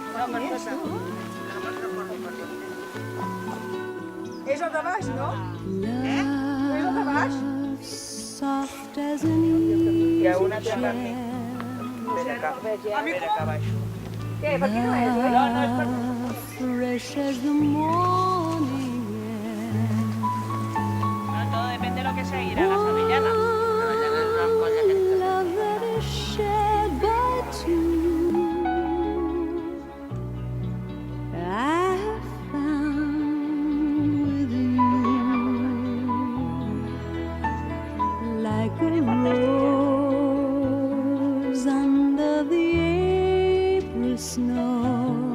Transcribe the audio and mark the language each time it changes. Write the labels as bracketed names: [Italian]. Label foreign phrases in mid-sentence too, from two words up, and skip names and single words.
[Catalan] És el de baix, no? És el de baix? [English] Soft as an [Catalan] Hi ha una altra per mi. Espera que baixo. Què? Per aquí no és, oi? No, no és per mi. [English] fresh as the morning air. [Spanish] No, todo depende de lo que se irá la sevillana. [English] Love that is shared by two. I have found with you, like a rose under the April snow.